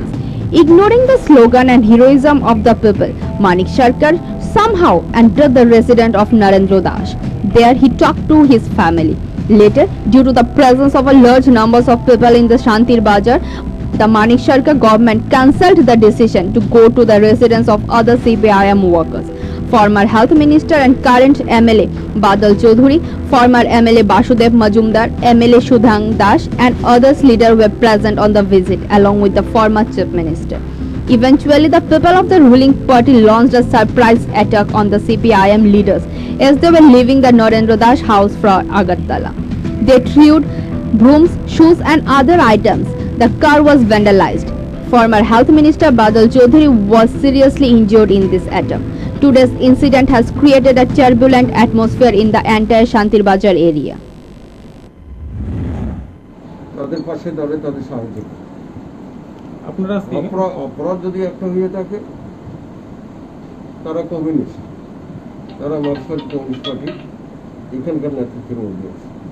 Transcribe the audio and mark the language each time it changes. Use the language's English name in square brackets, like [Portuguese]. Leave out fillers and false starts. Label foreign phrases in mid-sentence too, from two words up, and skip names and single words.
[English] Ignoring the slogan and heroism of the people, Manik Sharkar somehow entered the residence of Narendra Das. There he talked to his family. Later, due to the presence of a large numbers of people in the Shantir Bazar, the Manik Sharkar government cancelled the decision to go to the residence of other CPIM workers. Former Health Minister and current MLA Badal Chaudhuri, former MLA Basudev Majumdar, MLA Shudhang Das and others leaders were present on the visit along with the former Chief Minister. Eventually, the people of the ruling party launched a surprise attack on the CPIM leaders as they were leaving the Narendra Das house from Agartala. They threw brooms, shoes and other items. The car was vandalized. Former Health Minister Badal Chaudhuri was seriously injured in this attack. Today's incident has created a turbulent atmosphere in the entire Shantir Bazar area. [Bangla] তাদের পাশে দাঁড়ে তাদের সাহায্য আপনারা অপরাধ যদি একটা হয়ে থাকে তারা কমিউনিস্ট, তারা মার্কসবাদী কমিউনিস্ট পার্টি এখানকার নেতৃত্বের মধ্যে আছে।